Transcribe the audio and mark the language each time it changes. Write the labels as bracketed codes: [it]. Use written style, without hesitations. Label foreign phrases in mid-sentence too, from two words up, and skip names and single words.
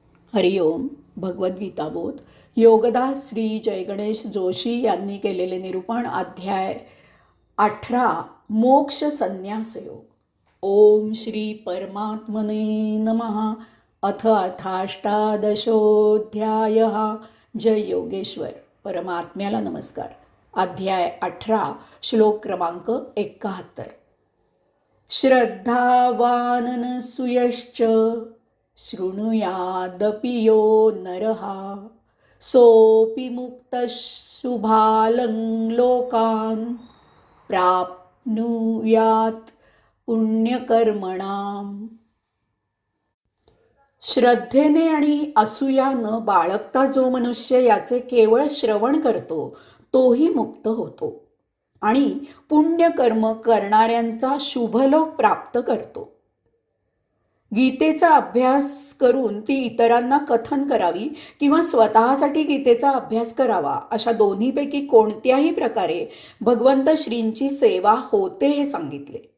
[mr] हरिओम. भगवद्गीता बोध योगदास श्री जयगणेश जोशी यांनी केलेले निरूपण. अध्याय 18 मोक्ष संन्यास योग. [sa] ओम श्री परमात्मने नमः. अथ अथाष्टादशोऽध्याय. [mr] जय योगेश्वर. परमात्म्याला नमस्कार. अध्याय 18 श्लोक क्रमांक 71. [sa] श्रद्धावाननसूयश्च शृणुयादपि यो नरः सोऽपि मुक्तः शुभालं लोकान् प्राप्नुयात् पुण्यकर्मणाम्. [mr] श्रद्धेने आणि असूया न बाळगता जो मनुष्य याचे केवळ श्रवण करतो तोही मुक्त होतो आणि पुण्यकर्म करणाऱ्यांचा शुभलोक प्राप्त करतो. गीतेचा अभ्यास करून ती इतरांना कथन करावी किंवा स्वतःसाठी गीतेचा अभ्यास करावा अशा दोन्हीपैकी कोणत्याही प्रकारे भगवंत श्रींची सेवा होते हे सांगितले.